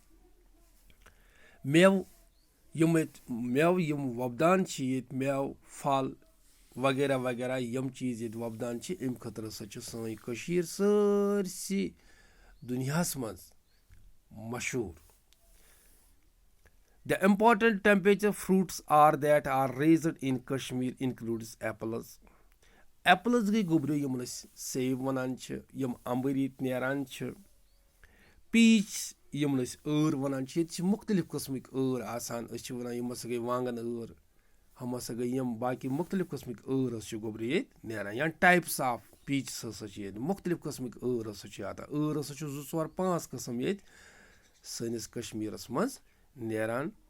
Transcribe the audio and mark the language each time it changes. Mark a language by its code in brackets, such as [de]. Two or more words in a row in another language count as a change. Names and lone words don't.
[ks] میوٕ یِم وۄپدان چھِ ییٚتہِ، میوٕ پھل وغیرہ وغیرہ یِم چیٖز ییٚتہِ وۄپدان چھِ، اَمہِ خٲطرٕ ہسا چھِ سٲنۍ کٔشیٖر سٲرسٕے دُنیاہس منٛز مشہوٗر۔ [en] The important temperature fruits that are raised in Kashmir includes apples. [ks] ایپلز گٔے گوٚبریو یِمن أسۍ سیب وَنان چھِ، یِم اَمبٕرۍ ییٚتہِ نیران چھِ۔ پیٖچ یِمن أسۍ ٲر وَنان چھِ، ییٚتہِ چھِ مُختٔلِف قٕسمٕکۍ ٲر آسان، أسۍ چھِ وَنان یِم ہسا گٔے وانگن ٲر، ہم ہسا گٔے یِم باقٕے مُختٔلِف قٕسمٕکۍ ٲر ہسا چھِ گوٚبرِ ییٚتہِ نیران، یا [en] types of peaches [ks] ہسا چھِ ییٚتہِ مُختٔلِف قٕسمٕکۍ ٲر ہسا چھِ ٲر ہسا چھِ 2 4 5 قٕسم ییٚتہِ سٲنِس کشمیٖرس منٛز نیران۔